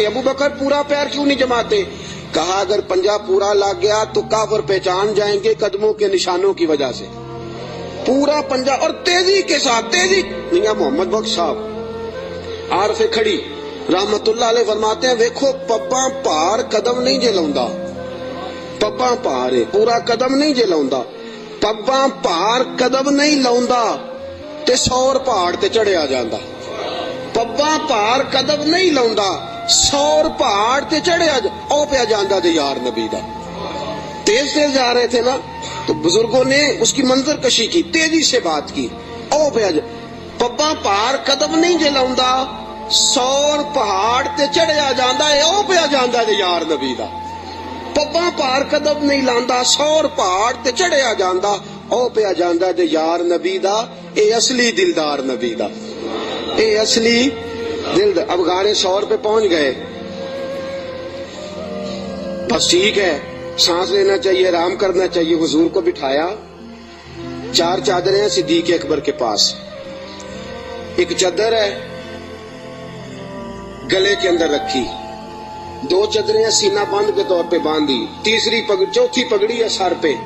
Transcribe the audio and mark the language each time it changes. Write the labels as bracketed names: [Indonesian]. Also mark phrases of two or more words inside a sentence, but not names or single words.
[Urdu] ابو بکر پورا پیر کیوں نہیں جماتے؟ کہا اگر پنجہ پورا لگ گیا تو کافر پہچان جائیں گے قدموں کے نشانوں کی وجہ سے. پورا پنجہ اور تیزی کے ساتھ, تیزی. [Punjabi] میاں محمد بخش صاحب عارف کھڑی [Urdu] رحمت اللہ علیہ فرماتے ہیں [Punjabi] ویکھو پپا پار قدم نہیں جے لاؤندا, پپا پار پورا قدم نہیں جے لاؤندا, پپا پار قدم نہیں لاؤندا تے سور پہاڑ تے چڑھیا جاندا. پپا پار قدم نہیں لاؤندا, سور پہاڑ تے چڑھیا او پیا جاندا تے یار نبی دا. [Urdu] تیز تیز جا رہے تھے نا, تو بزرگوں نے اس کی منظر کشی کی, تیزی سے بات کی. [Punjabi] او پیا پپا پار قدم نہیں جے لاؤندا, سور پہاڑ تے چڑھیا جاندا ہے, او پیا جاندا تے یار نبی دا. پپا پار قدم نہیں لاندا, سور پہاڑ تے چڑھیا جاندا, او پیا جاندا تے یار نبی دا. اے اصلی دلدار نبی دا, اے اصلی دل. [Urdu] اب غار ثور پہ پہنچ گئے, بس ٹھیک ہے, سانس لینا چاہیے, آرام کرنا چاہیے. حضور کو بٹھایا, 4 چادریں ہیں صدیق اکبر کے پاس. ایک چادر ہے گلے کے اندر رکھی, 2 چادریں سینہ بند کے طور پہ باندھی, چوتھی پگڑی ہے سر پہ.